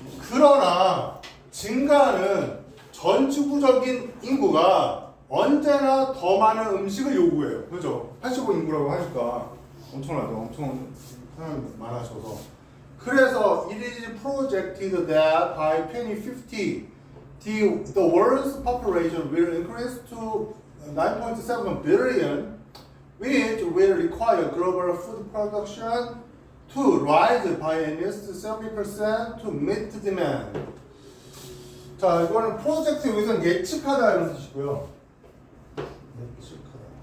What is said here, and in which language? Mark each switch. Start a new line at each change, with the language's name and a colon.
Korean: 그러나 증가하는 전 지구적인 인구가 언제나 더 많은 음식을 요구해요. 그죠? 85 인구라고 하니까 엄청나죠. 엄청 사람이 많아져서.
English: 그래서 it is projected that by 2050 the world's population will increase to 9.7 billion, which will require global food production to rise by at least 70% to meet demand.
Korean: 자, 이거는 프로젝트 여기서는 예측하다 이런 뜻이고요. 예측하다.